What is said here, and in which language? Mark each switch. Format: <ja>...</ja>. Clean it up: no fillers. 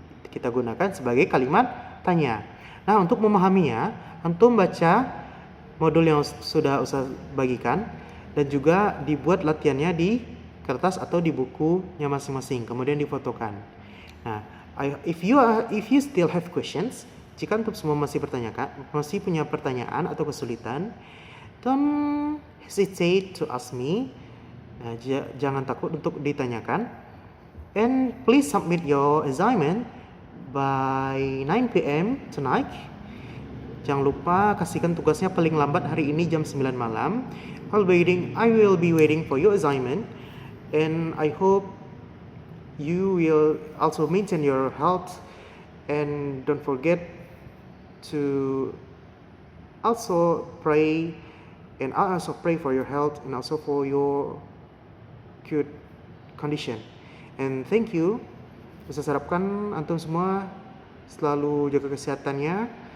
<id>Kita gunakan sebagai kalimat tanya. Nah, untuk memahaminya, antum baca modul yang sudah usah bagikan, dan juga dibuat latihannya di kertas atau di bukunya masing-masing, kemudian difotokan.</id> <en>Nah, if you still have questions,</en> <id>jika antum semua masih punya pertanyaan atau kesulitan,</id> <en>don't hesitate to ask me.</en> <id>Nah, jangan takut untuk ditanyakan.</id> <en>And please submit your assignment by 9 PM tonight.</en> <id>Jangan lupa kasihkan tugasnya paling lambat hari ini jam 9 malam.</id> <en>I will be waiting for your assignment, and I hope you will also maintain your health, and don't forget to also pray, and I also pray for your health and also for your good condition. And thank you.</en> <id>Saya harapkan antum semua selalu jaga kesehatannya.</id>